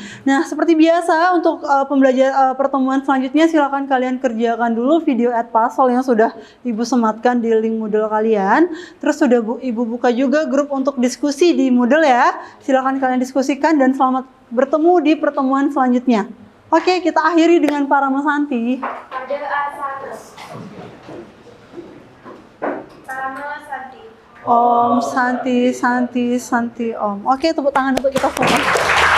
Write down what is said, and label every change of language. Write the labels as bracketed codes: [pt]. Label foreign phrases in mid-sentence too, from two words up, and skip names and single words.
[id] Nah, seperti biasa untuk pertemuan selanjutnya silakan kalian kerjakan dulu video @pasol yang sudah Ibu sematkan di link Moodle kalian. Terus sudah Ibu buka juga grup untuk diskusi di Moodle ya. Silakan kalian diskusikan dan selamat bertemu di pertemuan selanjutnya. Oke, kita akhiri dengan Parama Santi. Parama Santi. [sa] Om Santi Santi Santi Om. [id] Oke, tepuk tangan untuk kita semua.